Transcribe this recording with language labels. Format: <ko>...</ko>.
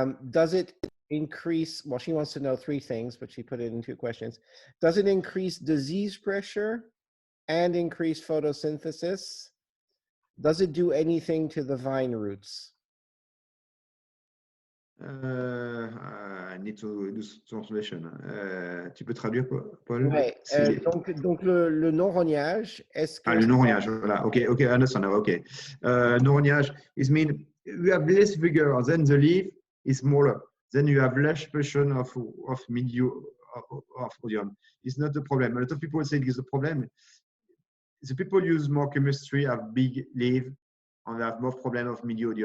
<en>Does it increase, well, she wants to know 3 things, but she put it in 2 questions. Does it increase disease pressure and increase photosynthesis? Does it do anything to the vine roots? I need to do translation.</en> <fr>Tu peux traduire, Paul? Ouais, donc le non-rognage, est-ce que... le non-rognage, voilà.</fr> <en>Okay, I understand now. Okay. Non-rognage is mean you have less vigor, and then the leaf is smaller. Then you have less portion of mildew of odium. It's not a problem. A lot of people say it's a problem. The people use more chemistry, have big leaf, and have more problem of mildew.</en>